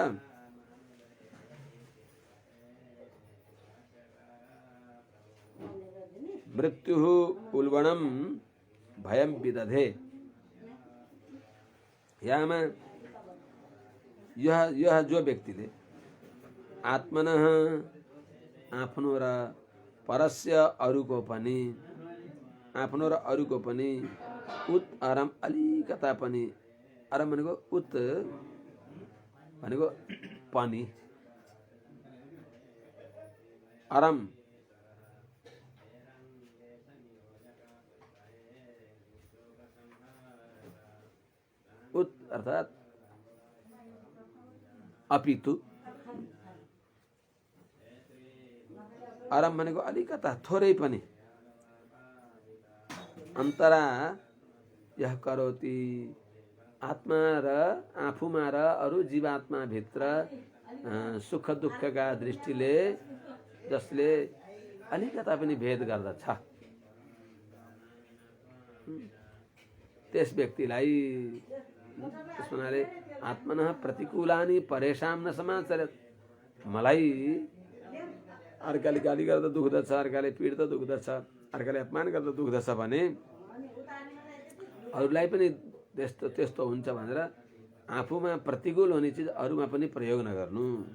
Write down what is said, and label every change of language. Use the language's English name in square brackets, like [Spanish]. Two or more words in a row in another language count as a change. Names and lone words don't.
[Sanskrit] मृत्यु उल्बणम भयम विदधे। [Nepali] यहाँ यह जो व्यक्तिले आत्मनः आफ्नो र परस्य अरूको पनि, आफ्नो र अरूको पनि [Sanskrit] उत अरम [Nepali] अलिकता पनि, अरम भनेको उत भनेको पनि, अरम उत अर्थात अपितु, अरम भनेको अलिकता थोरै पनि, [Sanskrit] अन्तरा यह करोति [Nepali] आत्मा र आफूमा र अरू जीवात्मा भित्र सुख दुःखका दृष्टिले जसले अलिकता पनि भेद गर्दछ त्यस व्यक्तिलाई त्यसमाले [Sanskrit] आत्मनः प्रतिकूलानि परेशान न समाचरेत। [Nepali] मलाई अर्काले गाली गर्दा दुख्दछ, अर्काले पीड्दा दुख्दछ, अर्काले अपमान गर्दा दुख्दछ भने अरूलाई पनि त्यस्तो हुन्छ भनेर आफूमा प्रतिकूल हुने चिज अरूमा पनि प्रयोग नगर्नु।